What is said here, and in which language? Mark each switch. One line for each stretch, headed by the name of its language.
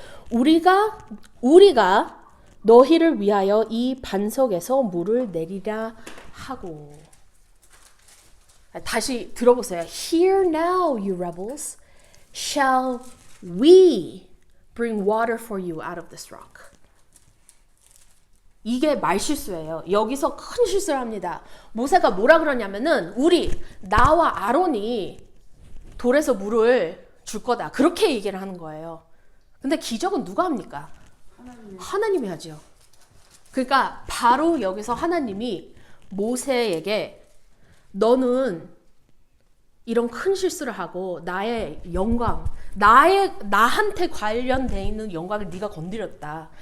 Korean: 우리가 너희를 위하여 이 반석에서 물을 내리라 하고. 다시 들어보세요.
English: Hear now, you rebels. Shall we bring water for you out of this rock?
Korean: 이게 말실수예요. 여기서 큰 실수를 합니다. 모세가 뭐라 그러냐면은 나와 아론이 돌에서 물을 줄 거다. 그렇게 얘기를 하는 거예요. 근데 기적은 누가 합니까? 하나님이 하죠. 그러니까 바로 여기서 하나님이 모세에게 너는 이런 큰 실수를 하고 나의 영광, 나한테 관련돼 있는 영광을 네가 건드렸다.